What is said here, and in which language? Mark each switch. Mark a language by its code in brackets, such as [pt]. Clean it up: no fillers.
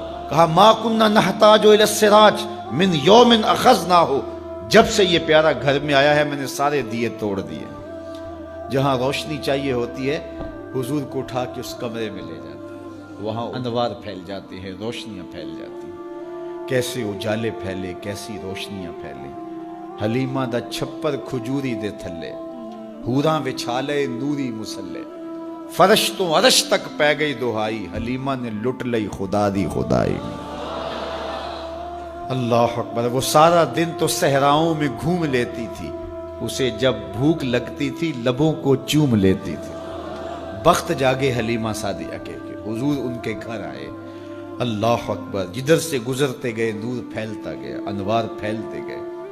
[ur] کہا [ar] ما کننا نحتاج الی السراج من یوم اخذنا ہو, [ur] جب سے یہ پیارا گھر میں آیا ہے میں نے سارے دیے توڑ دیے. جہاں روشنی چاہیے ہوتی ہے حضور کو اٹھا کے اس کمرے میں لے جاتے ہیں, وہاں انوار پھیل جاتے ہیں, روشنیاں پھیل جاتی ہیں. کیسے اجالے پھیلے, کیسی روشنیاں پھیلے. [pa] حلیمہ دا چھپر کھجوری دے تھلے, حوراں وچھالے نوری مسلے, فرش تو عرش تک پہ گئی دہائی, حلیمہ نے لٹ لئی خدا دی خدائی. [ur] اللہ اکبر. وہ سارا دن تو صحراؤں میں گھوم لیتی تھی, اسے جب بھوک لگتی تھی لبوں کو چوم لیتی تھی. بخت جاگے حلیمہ سعدیہ کے کہ حضور ان کے گھر آئے. اللہ اکبر. جدھر سے گزرتے گئے نور پھیلتا گیا, انوار پھیلتے گئے.